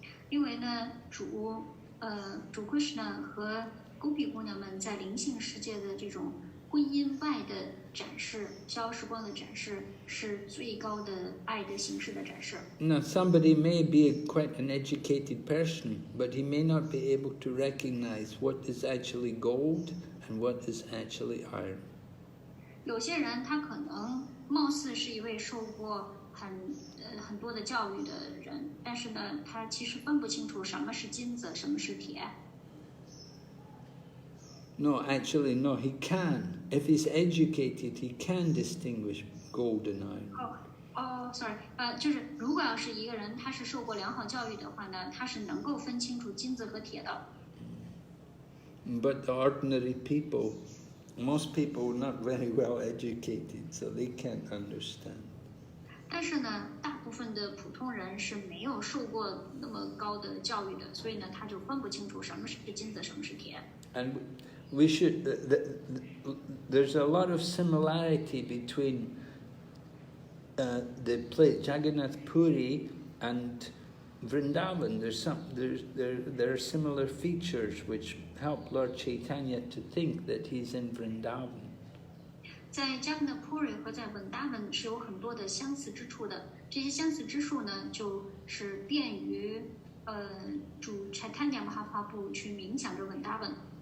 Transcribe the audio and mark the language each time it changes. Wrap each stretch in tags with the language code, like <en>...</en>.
<zh>因为呢，主 Krishna 和 Gopi 姑娘们在灵性世界的这种婚姻外的展示，消时光的展示，是最高的爱的形式的展示。</zh> <en>Now, somebody may be quite an educated person, but he may not be able to recognize what is actually gold and what is actually iron.</en> <zh>有些人他可能貌似是一位受过很多的教育的人，但是呢，他其实分不清楚什么是金子，什么是铁。</zh> <en>No, actually, no, he can. If he's educated, he can distinguish gold and iron.</en> <zh>Sorry， 就是如果要是一个人他是受过良好教育的话呢，他是能够分清楚金子和铁的。</zh> <en>But the ordinary people, most people not very well educated, so they can't understand.</en> <zh>但是呢，大部分的普通人是没有受过那么高的教育的，所以呢，他就分不清楚什么是金子，什么是铁。</zh> <en>And we should. There's a lot of similarity between the place Jagannath Puri and Vrindavan. There are similar features which help Lord Caitanya to think that he's in Vrindavan.</en> <zh>在加格纳普瑞和在文达文是有很多的相似之处的，这些相似之处呢，就是便于主 Caitanya Mahaprabhu 去冥想着文达文。</zh>